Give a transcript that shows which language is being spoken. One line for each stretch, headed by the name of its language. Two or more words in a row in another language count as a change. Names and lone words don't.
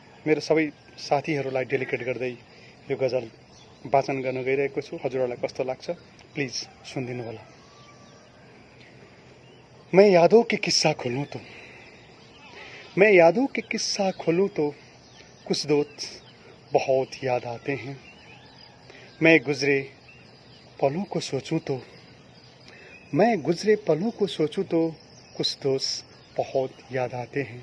Nepali: मेरो सबै साथीहरूलाई डेडिकेट गर्दै यो गजल वाचन गर्न गइरहेको छु। हजुरहरूलाई कस्तो लाग्छ प्लिज सुनिदिनु होला।
Hindi: मैं यादों के किस्सा खोलूं तो मैं यादों के किस्सा खोलूं तो कुछ दोस्त बहुत याद आते हैं। मैं गुजरे पलों को सोचूं तो मैं गुजरे पलों को सोचूं तो कुछ दोस्त बहुत याद आते हैं।